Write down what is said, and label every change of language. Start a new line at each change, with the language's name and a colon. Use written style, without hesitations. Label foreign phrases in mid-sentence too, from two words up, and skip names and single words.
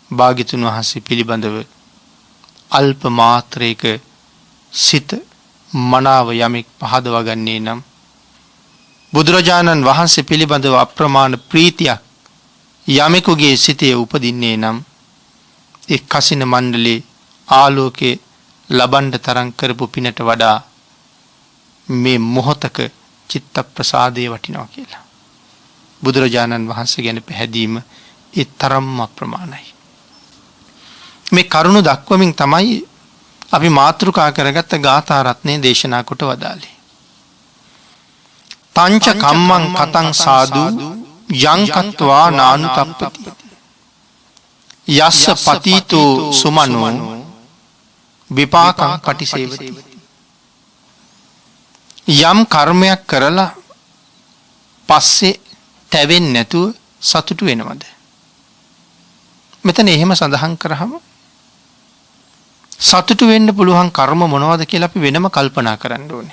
Sinhala: භාග්‍යතුන් වහන්සේ පිළිබඳව අල්ප මාත්‍රයක සිත මනාව යමෙක් පහදවා ගන්නේ නම් බුදුරජාණන් වහන්සේ පිළිබඳව අප්‍රමාණ ප්‍රීතියක් යමෙකුගේ සිතේ උපදින්නේ නම් ඒ කසින මණ්ඩලේ ආලෝකේ ලබන්න තරම් කරපු පිනට වඩා මේ මොහොතක චිත්ත ප්‍රසාදේ වටිනවා කියලා. බුදුරජාණන් වහන්සේ ගැන පැහැදීම ඒ තරම්ම අප්‍රමාණයි. මේ කරුණ දක්වමින් තමයි අපි මාතෘකා කරගත්ත ගාථා රත්නය දේශනා කොට වදාළේ.
Pali: පංච කම්මං කතං සාදු යං කତ୍වා නානුතප්පති යස්ස පතිතෝ සුමනෝ විපාකං පටිසේවති.
Sinhala: යම් කර්මයක් කරලා පස්සේ තැවෙන්නේ නැතුව සතුටු වෙනවද? මෙතන එහෙම සඳහන් කරාම සතුටු වෙන්න පුළුවන් කර්ම මොනවද කියලා අපි වෙනම කල්පනා කරන්න ඕනේ.